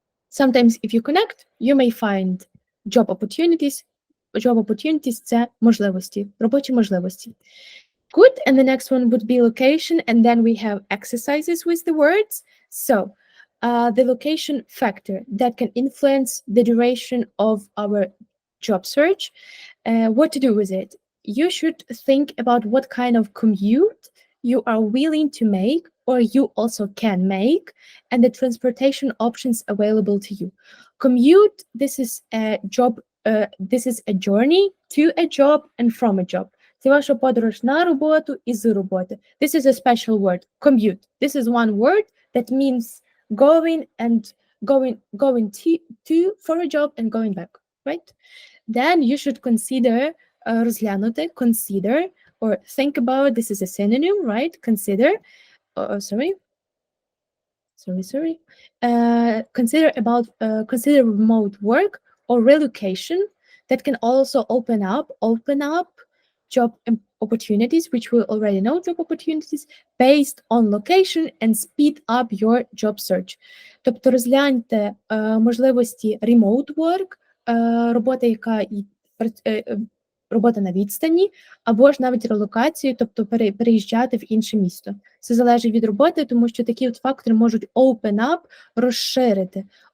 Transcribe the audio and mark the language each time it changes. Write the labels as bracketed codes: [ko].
[en] Sometimes if you connect, you may find job opportunities. [uk] Job opportunities – це можливості, робочі можливості. [en] Good, and the next one would be location, and then we have exercises with the words. So, the location factor that can influence the duration of our job search. What to do with it? You should think about what kind of commute you are willing to make or you also can make, and the transportation options available to you. Commute, this is a job, this is a journey to a job and from a job. [uk] Це ваша подорож на роботу і з роботи. [en] This is a special word, commute. This is one word that means going and going to for a job and going back, right? Then you should consider розглянути, consider or think about. This is a synonym, right? Consider. Sorry. Sorry. Consider remote work or relocation that can also open up job opportunities, which we already know job opportunities based on location and speed up your job search. [uk] Тобто розгляньте можливості remote work, робота, яка робота на відстані, або ж навіть релокацію, тобто переїжджати в інше місто. Це залежить від роботи, тому що такі от фактори можуть open up, розширити.